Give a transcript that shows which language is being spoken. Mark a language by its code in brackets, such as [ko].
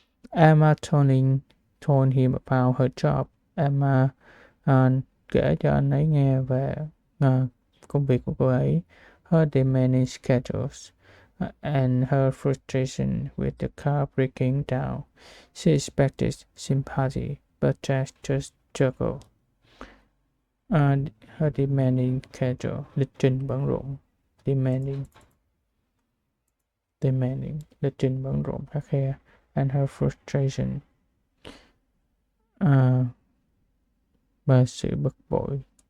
[en] Emma told him about her job. [vi] Emma kể cho anh ấy nghe về công việc của cô ấy, [en] her demanding schedules, and her frustration with the car breaking down. She expected sympathy, but Jack just juggled. Her demanding schedule, [vi] lịch trình bận rộn. Demanding, lịch trình bận rộn khắt khe. [en] And her frustration, [vi] và sự bực bội.